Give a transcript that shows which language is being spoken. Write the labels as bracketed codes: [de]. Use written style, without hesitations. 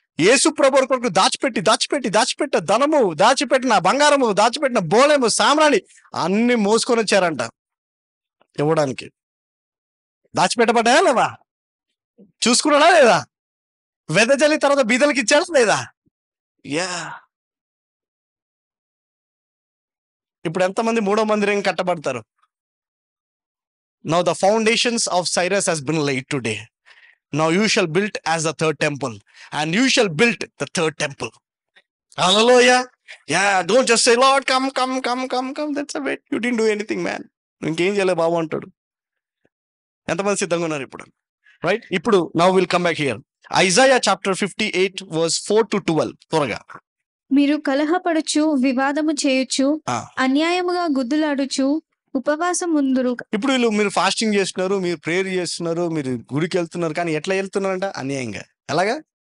[te] యేసు ప్రభు కొరకు దాచిపెట్టిన ధనము, దాచిపెట్టిన బంగారము, దాచిపెట్టిన బోళము, సామ్రాణి అన్ని మోసుకొని వచ్చారంట ఇవ్వడానికి. దాచిపెట్టబడ్డాయా లేదా? చూసుకున్నాడా లేదా? వెదజల్లి తర్వాత బీదలకి ఇచ్చాడా లేదా? యా. ఇప్పుడు ఎంతమంది మూడో మందిరం కట్టబడతారు? [en] Now the foundations of Cyrus has been laid today. Now you shall build as the third temple, and you shall build the third temple. Hallelujah. Yeah, don't just say, Lord, come. That's a bit. You didn't do anything, man. [te] ఇంకేం చేయలే బాబు అంటాడు. ఎంతమంది సిద్ధంగా ఉన్నారు ఇప్పుడు? [en] right, [te] ఇప్పుడు [en] now we'll come back here. Isaiah chapter 58 verse 4 to 12. [te] త్వరగా. మీరు కలహపడుచు, వివాదము చేయొచ్చు, అన్యాయముగా గుద్దులాడుచు ఉపవాసం ముందురు. ఇప్పుడు వీళ్ళు మీరు ఫాస్టింగ్ చేస్తున్నారు, మీరు ప్రేయర్ చేస్తున్నారు, మీరు గుడికి వెళ్తున్నారు, కానీ ఎట్లా వెళ్తున్నారంట? అన్యాయంగా. ఎలాగా?